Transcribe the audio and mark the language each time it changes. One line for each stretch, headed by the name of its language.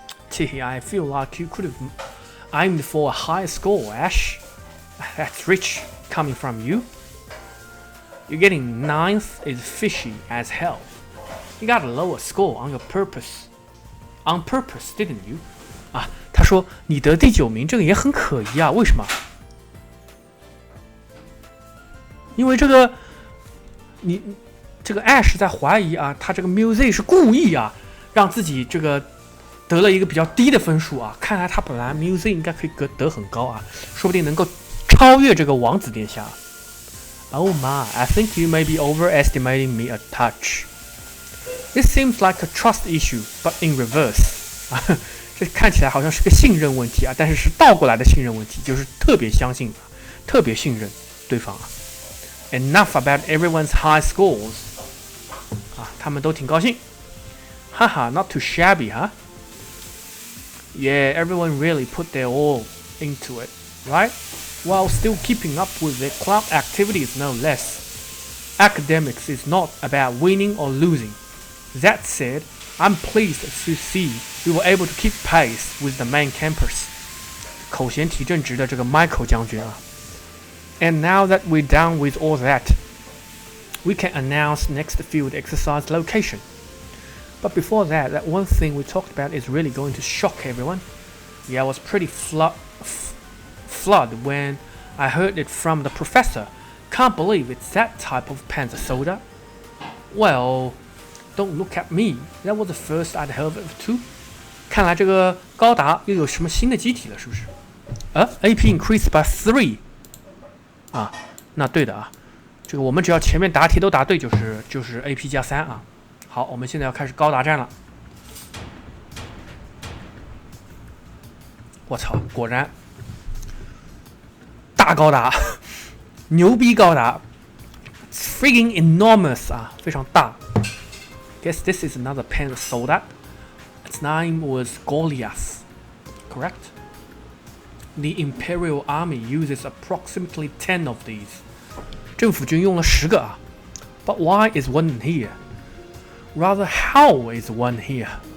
English: Gee, I feel like you could have aimed for a higher score, Ash. That's rich coming from you. You getting 9th is fishy as hell. You got a lower score on your purpose. On purpose, didn't you?
Chinese: 啊，他说你得第9名，这个也很可疑啊，为什么？因为这个这个 Ash 在怀疑啊，他这个 Muse 是故意啊，让自己这个得了一个比较低的分数啊。看来他本来 Muse 应该可以得很高啊，说不定能够超越这个王子殿下。
English: Oh my, I think you may be overestimating me a touch. This seems like a trust issue, but in reverse.
Chinese: 啊，这看起来好像是个信任问题啊，但是是倒过来的信任问题，就是特别相信、特别信任对方啊。
English: Enough about everyone's high scores.
Chinese: 啊，他们都挺高兴，哈哈 ，
English: not too shabby, huh? Yeah, everyone really put their all into it, right? While still keeping up with their club activities, no less. Academics is not about winning or losing. That said, I'm pleased to see we were able to keep pace with the main campus.
Chinese: 口嫌体正直的这个 Michael 将军啊。
English: And now that we're done with all that, we can announce next field exercise location. But before that, that one thing we talked about is really going to shock everyone. Yeah, I was pretty flood when I heard it from the professor. Can't believe it's that type of panzer soda. Well, don't look at me. That was the first I'd heard of it too.
Chinese: 看来这个高达又有什么新的机体了，是不是？
English: AP increased by 3.
Chinese: 啊，那对的啊，这个我们只要前面答题都答对，就是 AP 加3啊。好，我们现在要开始高达战了。我操，果然大高达，牛逼高达 ，
English: freaking enormous
Chinese: 啊，非常大。
English: Guess this is another Panzer soldat. Its name was Goliath, correct? The Imperial Army uses approximately 10 of these.
Chinese: 政府军用了10个啊。
English: But why is one here? Rather, how is one here?